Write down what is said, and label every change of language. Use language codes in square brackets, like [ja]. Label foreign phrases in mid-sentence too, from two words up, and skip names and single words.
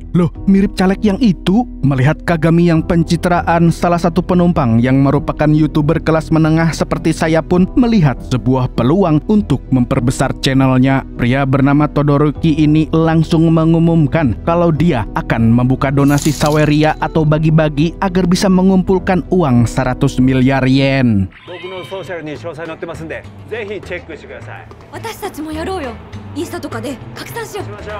[id] Loh, mirip caleg yang itu? Melihat Kagami yang pencitraan, salah satu penumpang yang merupakan YouTuber kelas menengah seperti saya pun melihat sebuah peluang untuk memperbesar channelnya. Pria bernama Todoroki ini langsung mengumumkan kalau dia akan membuka donasi saweria atau bagi-bagi agar bisa mengumpulkan uang 100 miliar yen. [ja] 私たちもやろうよ。インスタとかで拡散しよう。